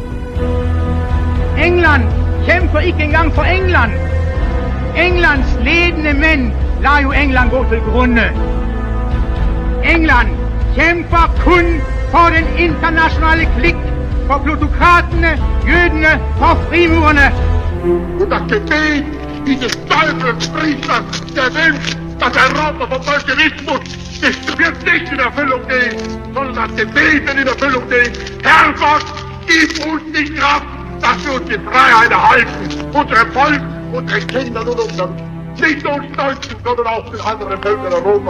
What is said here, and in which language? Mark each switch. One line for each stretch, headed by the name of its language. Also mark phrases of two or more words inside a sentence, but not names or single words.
Norwegian: England kjemper ikke engang for England. Englands ledende menn lar jo England gå til grunne. England kjemper kun for den internasjonale klikk, for plutokratene, jødene, for frimurerne.
German: Und das Gebet dieses Teufelspriesters, der wünscht, dass Europa vom Bolschewismus, das wird nicht in Erfüllung gehen, sondern das Gebet wird in Erfüllung gehen. Herrgott, gib uns die Kraft, dass wir uns die Freiheit erhalten, unserem Volk und den Kindern und unseren, nicht nur uns Deutschen, sondern auch den anderen Völkern Europas.